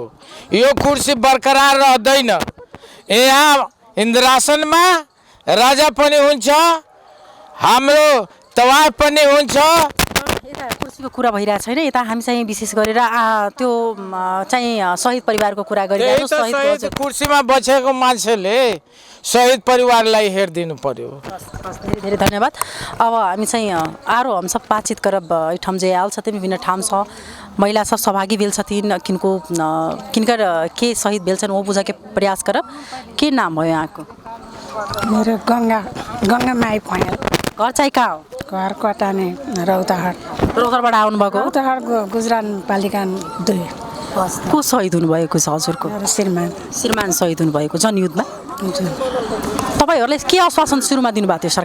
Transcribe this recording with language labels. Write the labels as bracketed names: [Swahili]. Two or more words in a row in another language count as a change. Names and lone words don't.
[Nepali] यो कुर्सी बरकरार रहँदैन। यहाँ इन्द्रासनमा राजा पनि हुन्छ, हाम्रो तवाफ पनि हुन्छ। यता कुर्सीको कुरा भइरहेको छैन, यता हामी चाहिँ विशेष गरेर त्यो चाहिँ शहीद परिवारको कुरा गरिरहेको। शहीद कुर्सीमा बसेको मान्छेले शहीद परिवारलाई हेरिदिनु पर्यो। धेरै धेरै धन्यवाद। अब हामी चाहिँ [Maithili] आरो हम सब बातचीत करब। ठाम जे आयल छथिन विभिन्न ठाम छ, महिला सब सहभागी भेल छथिन, किनकर के शहीद भेल छन् वो बुझे प्रयास करब। [Nepali] के नाम भयो यहाँको? मेरो गङ्गा माई भएँ। घर चाहिँ कहाँ हो? घर कटाने रौतहट। रौतहटबाट आउनुभएको? रौतहट गुजरात पालिका 2। को शहीद हुनुभएको छ हजुरको? श्रीमान शहीद हुनुभएको जनयुद्धमा। तपाईँहरूले के आश्वासन सुरुमा दिनुभएको थियो?